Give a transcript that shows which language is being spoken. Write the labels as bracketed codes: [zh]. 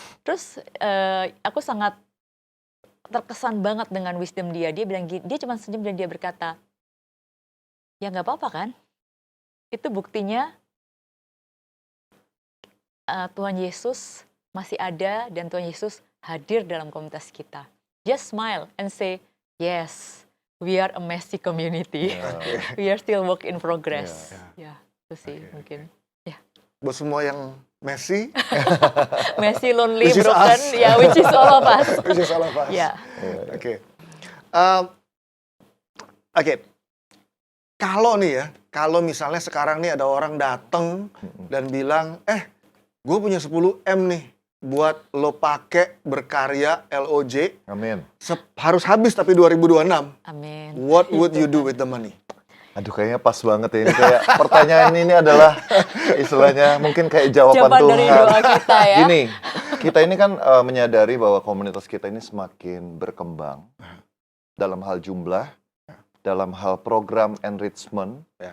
[id] Terus aku sangat terkesan banget dengan wisdom dia. Dia bilang dia cuma senyum dan dia berkata, ya nggak apa-apa kan? Itu buktinya Tuhan Yesus masih ada dan Tuhan Yesus hadir dalam komunitas kita. [en] Just smile and say, yes, we are a messy community. We are still work in progress. [id] Ya, itu sih mungkin. Ya. Buat semua yang [en] messy, Messy, lonely, Which is broken, us. ya, which is all of us. which is all of us. Ya. Oke. [id] Oke. Kalau nih ya, kalau misalnya sekarang nih ada orang datang dan bilang, gue punya 10M nih buat lo pakai berkarya LOJ. Amin. Harus habis tapi 2026. Amin. [en] What would you do with the money? [id] Aduh, kayaknya pas banget ya. Ini kayak pertanyaan ini adalah istilahnya mungkin kayak jawaban Jawaban Tuhan. dari doa kita ya. Gini, kita ini kan menyadari bahwa komunitas kita ini semakin berkembang dalam hal jumlah, dalam hal program enrichment.